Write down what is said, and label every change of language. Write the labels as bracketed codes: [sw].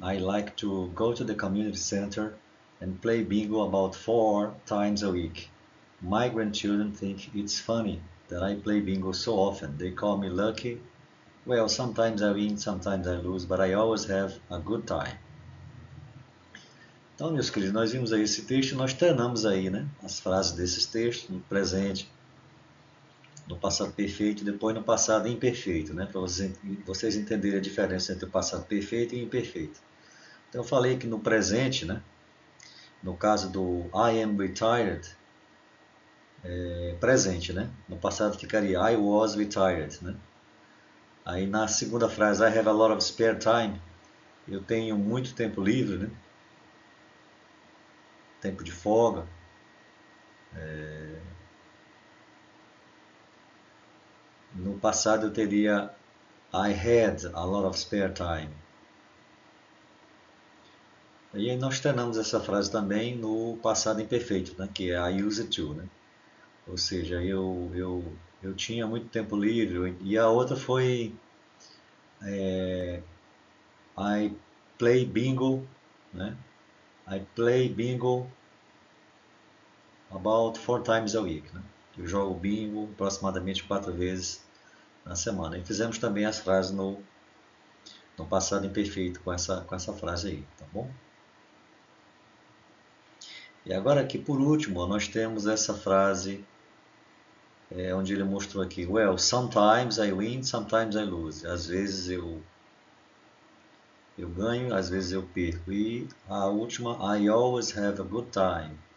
[en] I like to go to the community center and play bingo about 4 times a week. My grandchildren think it's funny that I play bingo so often. They call me lucky. Well, sometimes I win, sometimes I lose, but I always have a good time." [pt] Então, meus queridos, nós vimos aí esse texto, nós treinamos aí, né, as frases desses textos no presente, no passado perfeito e depois no passado imperfeito, né, para vocês entenderem a diferença entre o passado perfeito e imperfeito. Então, eu falei que no presente, né, no caso do [en] I am retired, [pt] presente, né? No passado ficaria [en] I was retired, [pt] né? Aí na segunda frase, [en] I have a lot of spare time, [pt] eu tenho muito tempo livre, né? Tempo de folga. No passado eu teria [en] I had a lot of spare time. [pt] E aí nós treinamos essa frase também no passado imperfeito, né? Que é [en] I used to, [pt] né? Ou seja, eu tinha muito tempo livre. E a outra foi [en] I play bingo, [pt] né? [en] I play bingo about 4 times a week, [pt] né? Eu jogo bingo aproximadamente 4 vezes na semana. E fizemos também as frases no passado imperfeito com essa frase aí, tá bom? E agora aqui por último nós temos essa frase onde ele mostrou aqui, [en] well, sometimes I win, sometimes I lose. [pt] Às vezes eu ganho, às vezes eu perco. E a última, [en] I always have a good time.